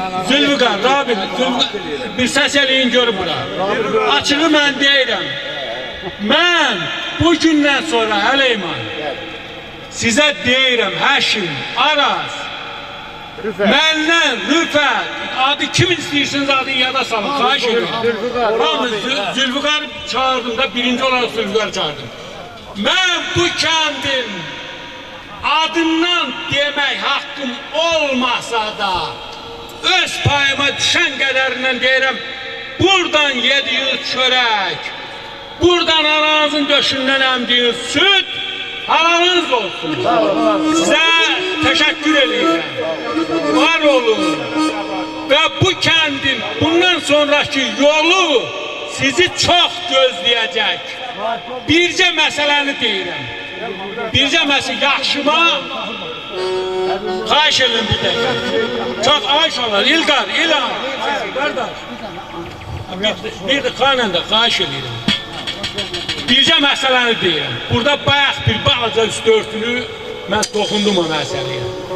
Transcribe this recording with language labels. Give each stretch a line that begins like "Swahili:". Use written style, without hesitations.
Azerbaijani: Zülfüqar, Rabi, bir səs eləyin görün bura. Açığı mən deyirəm. Mən bu gündən sonra Əleyman sizə deyirəm, Həşim, Araz, məndən Rüfət, adı kim istəyirsiniz adını yada salın, xahiş edirəm. Hamı Zülfüqarı çağırdım da birinci olarak Zülfüqarı çağırdım. Mən bu kəndin adından demək haqqım olmasa da öz payıma düşən qədərindən deyirəm, buradan yediğiniz çörək, buradan ananızın döşündən əmdiyiniz süt, halalınız olsun.
Turkish: Size teşekkür ederim. Var olun. Ve bu kendin bundan sonraki yolu sizi çok gözleyecek.
Azerbaijani: Bircə məsələni deyirəm. Bircə məsələ yaxşıma xahiş edin bir dəqiqə. Çok ayış olur. İlqar, İlhan. Qardaş. Bir də xanən də xahiş edirəm. Bircə məsələni deyirəm. Burada bayaq bir balaca üstü örtülü mən toxundum o məsələyə.